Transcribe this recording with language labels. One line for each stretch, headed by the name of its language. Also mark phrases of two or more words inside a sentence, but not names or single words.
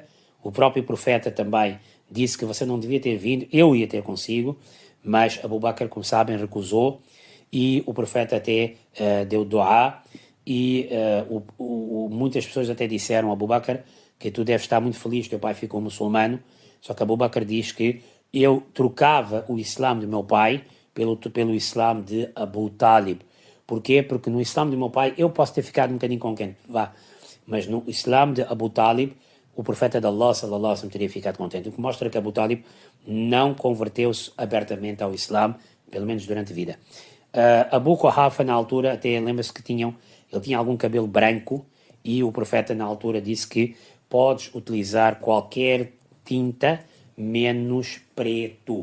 Portuguese: O próprio profeta também disse que você não devia ter vindo, eu ia ter consigo, mas Abu Bakr, como sabem, recusou e o profeta até deu dua e muitas pessoas até disseram a Abu Bakr que tu deves estar muito feliz, teu pai ficou muçulmano, só que Abu Bakr diz que eu trocava o Islã do meu pai pelo Islã de Abu Talib. Porquê? Porque no Islã do meu pai eu posso ter ficado um bocadinho com quem vá, mas no Islã de Abu Talib o profeta de Allah,
Arabic: صلى الله عليه وسلم,
Portuguese: teria ficado contente, o que mostra que Abu Talib não converteu-se abertamente ao Islã, pelo menos durante a vida. Abu Quhafa, na altura, até lembra-se que ele tinha algum cabelo branco e o profeta, na altura, disse que podes utilizar qualquer tinta menos preto.